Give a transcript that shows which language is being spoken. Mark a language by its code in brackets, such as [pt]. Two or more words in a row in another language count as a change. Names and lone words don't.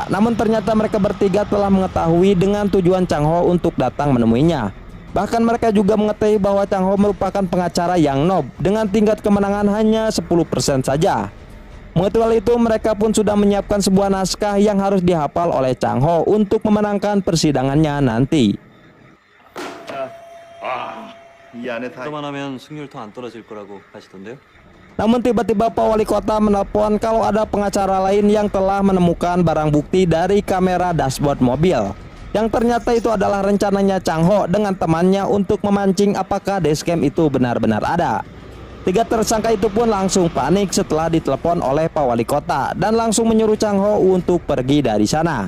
[id] Namun ternyata mereka bertiga telah mengetahui dengan tujuan Chang Ho untuk datang menemuinya. Bahkan mereka juga mengetahui bahwa Chang Ho merupakan pengacara yang noob dengan tingkat kemenangan hanya 10% saja. Mengetahui hal itu mereka pun sudah menyiapkan sebuah naskah yang harus dihafal oleh Chang Ho untuk memenangkan persidangannya nanti. [ko] 그만하면 승률 더 안 떨어질 거라고 하시던데요? [id] Namun tiba-tiba Pak Wali Kota menelpon kalau ada pengacara lain yang telah menemukan barang bukti dari kamera dashboard mobil, yang ternyata itu adalah rencananya Chang Ho dengan temannya untuk memancing apakah dashcam itu benar-benar ada. 3 tersangka itu pun langsung panik setelah ditelepon oleh Pak Wali Kota dan langsung menyuruh Chang Ho untuk pergi dari sana.